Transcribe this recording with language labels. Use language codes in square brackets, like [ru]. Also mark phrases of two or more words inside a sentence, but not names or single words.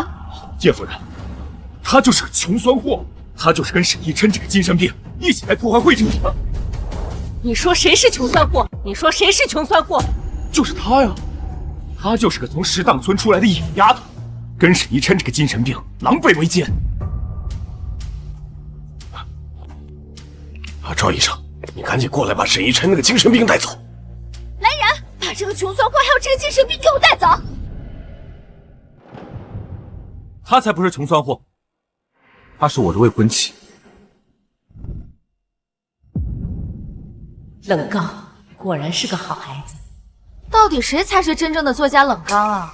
[zh] 葉夫人，他就是個窮酸貨，他就是跟沈逸琛這個精神病一起來破壞會場的。你說誰是窮酸貨？你說誰是穷酸貨？就是他呀，他就是个從石檔村出來的野丫頭，跟沈逸琛這個精神病狼狽為奸。趙醫生，你趕緊過來把沈逸琛那個精神病帶走。來人，把這個窮酸貨還有這個精神病給我帶走。他才不是窮酸貨，她是我的未婚妻。冷刚果然是个好孩子。到底谁才是真正的作家冷刚啊？